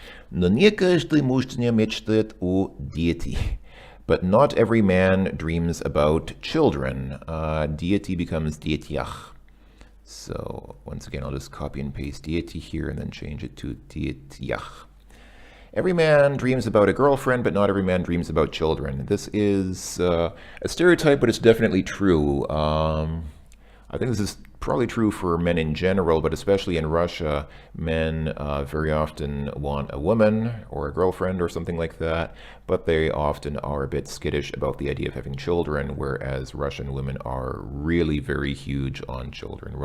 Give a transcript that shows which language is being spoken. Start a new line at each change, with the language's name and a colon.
Russian: Но не каждый мужчина мечтает о дети.
English: But not every man dreams about children. Дети becomes детях. So once again, I'll just copy and paste дети here and then change it to детях. Every man dreams about a girlfriend, but not every man dreams about children. This is a stereotype, but it's definitely true. I think this is probably true for men in general, but especially in Russia, men very often want a woman or a girlfriend or something like that, but they often are a bit skittish about the idea of having children, whereas Russian women are really very huge on children.